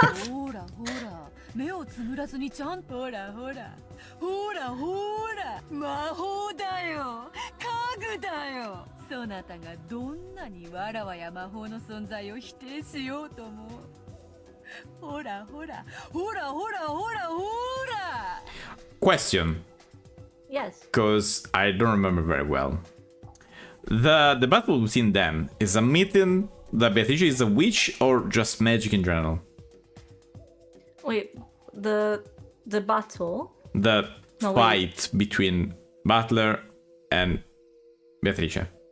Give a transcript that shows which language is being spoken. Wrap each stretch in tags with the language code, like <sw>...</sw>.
<ja>ほらほら、目をつむらずにちゃんと。ほらほらほらほら、魔法だよ、家具だよ。そなたがどんなにわらわや魔法の存在を否定しようとも。ほらほら、ほらほらほらほら。</ja> <en>Question, Yes. because I don't remember very well. The battle between them is admitting that Beatrice is a witch or just magic in general? Wait, the battle? The No, fight between Butler and Beatrice.</en>